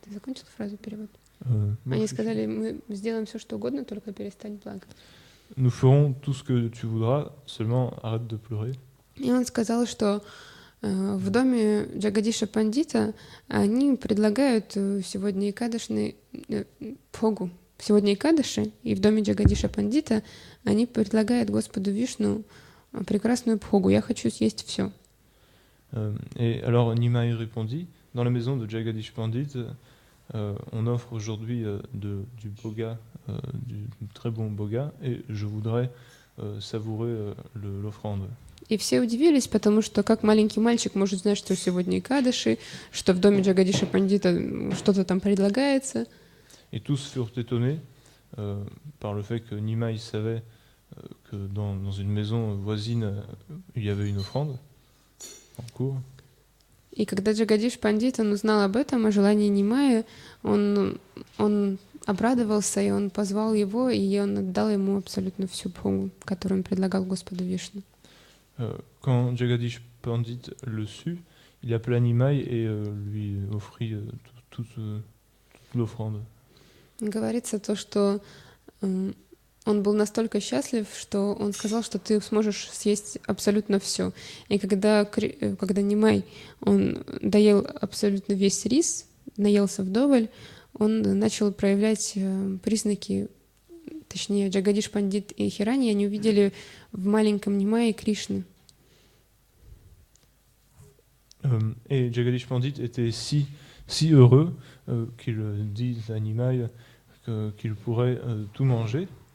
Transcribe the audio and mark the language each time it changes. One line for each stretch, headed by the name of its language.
Russian: Ты закончил фразу, перевод? Они сказали, мы сделаем все, что угодно, только перестань плакать.
French: Nous ferons tout ce que tu voudras, seulement arrête de pleurer.
Russian: И он сказал, что в доме Джагадиша Пандита они предлагают сегодня Экадашный Бхогу. Сегодня Экадаши, и в доме Джагадиша Пандита они предлагают Господу Вишну прекрасную Бхогу. Я хочу съесть все.
French: Et alors Nimai répondit, dans la maison de Jagadish Pandit, on offre aujourd'hui du boga, du très bon boga, et je voudrais savourer l'offrande.
Russian: И все удивились, потому что как маленький мальчик может знать, что сегодня Экадаши, что в доме Джагадиша Пандита что-то там предлагается.
French: Et tous furent étonnés par le fait que Nimai savait que dans une maison voisine, il y avait une offrande en cours.
Russian: И когда Джагадиш Пандит, он узнал об этом, о желании Нимая, он обрадовался, и он позвал его, и он отдал ему абсолютно всю бхогу, которую он предлагал Господу Вишну.
French: Quand Jagadish Pandit le sut, il appela Nimai et lui offrit toute l'offrande.
Russian: Говорится то, что он был настолько счастлив, что он сказал, что ты сможешь съесть абсолютно все. И когда Нимай, он доел абсолютно весь рис, наелся вдоволь, он начал проявлять признаки, точнее, Джагадиш Пандит и Хирани, они увидели в маленьком Нимае Кришны.
French: Et Jagadish Pandit était si heureux qu'il dit à Nimai qu'il pourrait tout manger.